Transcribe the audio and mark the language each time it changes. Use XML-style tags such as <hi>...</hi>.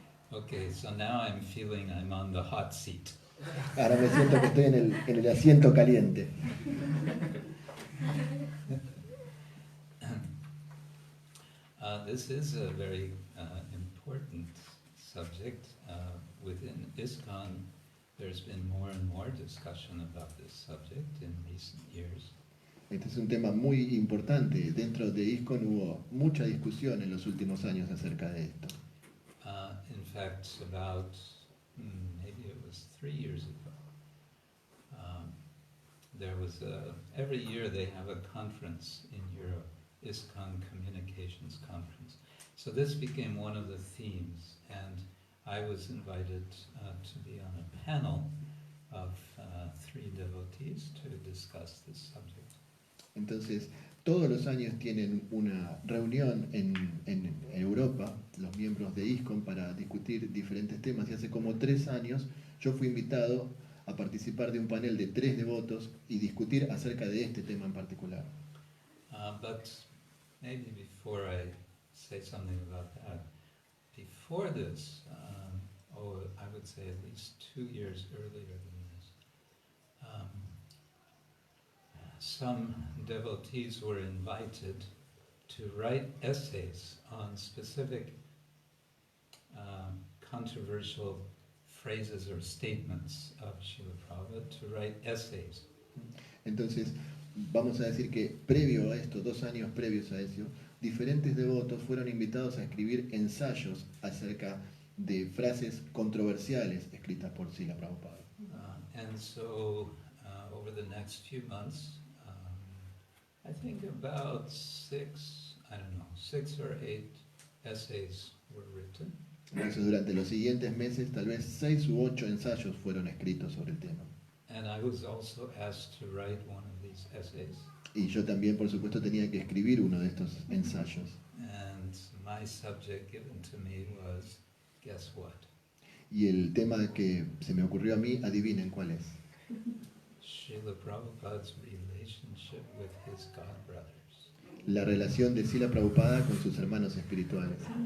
<en>Okay, so now I'm feeling I'm on the hot seat.</en> <es>Ahora me siento que estoy en el asiento caliente.</es> <en>This is a very important subject. Within ISKCON, there's been more and more discussion about this subject in recent years.</en> <es>Este es un tema muy importante. Dentro de ISKCON hubo mucha discusión en los últimos años acerca de esto.</es> <en>In fact, about maybe it was 3 years ago, there was every year they have a conference in Europe, ISKCON Communications Conference. So this became one of the themes, and I was invited to be on a panel of 3 devotees to discuss this subject.</en> <es>Entonces, todos los años tienen una reunión en Europa, los miembros de ISKCON, para discutir diferentes temas. Y hace como 3 años yo fui invitado a participar de un panel de 3 devotos y discutir acerca de este tema en particular.</es> <en>But maybe before I say something about that, before this, I would say at least 2 years earlier than this, some devotees were invited to write essays on specific controversial phrases or statements of Srila Prabhupada, to write essays.</en> <es>Entonces, vamos a decir que previo a esto, 2 años previos a eso, diferentes devotos fueron invitados a escribir ensayos acerca de frases controversiales escritas por Srila Prabhupada.</es> <en>And so, over the next few months, I think about 6 or 8 essays were written.</en> <es>Entonces, durante los siguientes meses, tal vez 6 u 8 ensayos fueron escritos sobre el tema.</es> <en>And I was also asked to write one of these essays.</en> <es>Y yo también, por supuesto, tenía que escribir uno de estos ensayos.</es> <en>And my subject given to me was, guess what?</en> <es>Y el tema que se me ocurrió a mí, adivinen cuál es.</es> <en>Srila Prabhupada's relationship with his god brothers.</en> <es>La relación de Srila Prabhupada con sus hermanos espirituales.</es>